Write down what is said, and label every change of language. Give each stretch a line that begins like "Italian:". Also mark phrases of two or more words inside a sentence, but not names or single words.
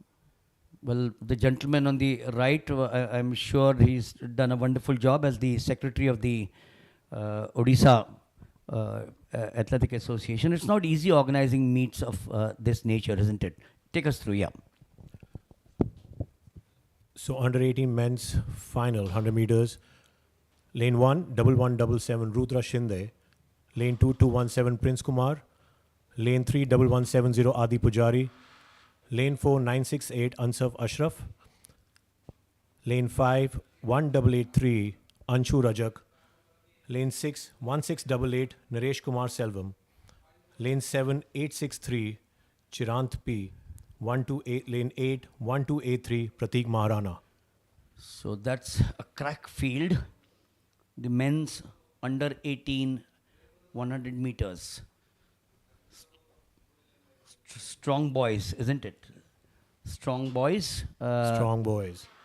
English: Well, the gentleman on the right, I'm sure he's done a wonderful job as the secretary of the Odisha Athletic Association. It's not easy organizing meets of this nature, isn't it? Take us through, yeah. So under 18 men's final, 100 meters. Lane 1, 1177, Rudra Shinde. Lane 2, 217, Prince Kumar. Lane 3, 1170, Adi Pujari. Lane 4, 968, Ansaf Ashraf. Lane 5, 1883, Anshu Rajak. Lane 6, 1688, Naresh Kumar Selvam. Lane 7, 863, Chirant P. 128, lane 8, 1283, Prateek Maharana. So that's a crack field. The men's under 18 100 meters. Strong boys, isn't it? Strong boys. Strong boys.